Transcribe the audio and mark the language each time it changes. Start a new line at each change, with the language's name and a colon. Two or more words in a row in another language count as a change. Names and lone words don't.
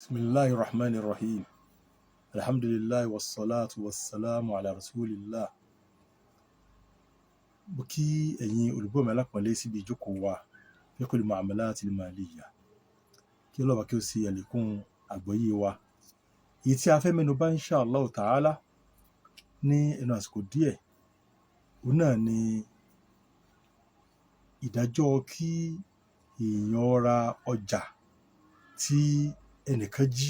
Arabic: بسم الله الرحمن الرحيم. الحمد لله والصلاة والسلام على رسول الله.
Yoruba: Mo kí ẹ̀yin olùgbọ́ mi alápọ̀nlé síbi ìjókòó wa
Arabic: فقه المعاملات المالية.
Yoruba: Kí Ọlọ́run kí ó ṣe àlékún àgbọ́yé wa. Èyí tí a fẹ́ mẹ́nu bà
Arabic: إن شاء الله تعالى
Yoruba: ní ẹnu àsìkò díẹ̀, òun náà ni ìdájọ́ kí èèyàn ra ọjà tí ẹnìkan jí.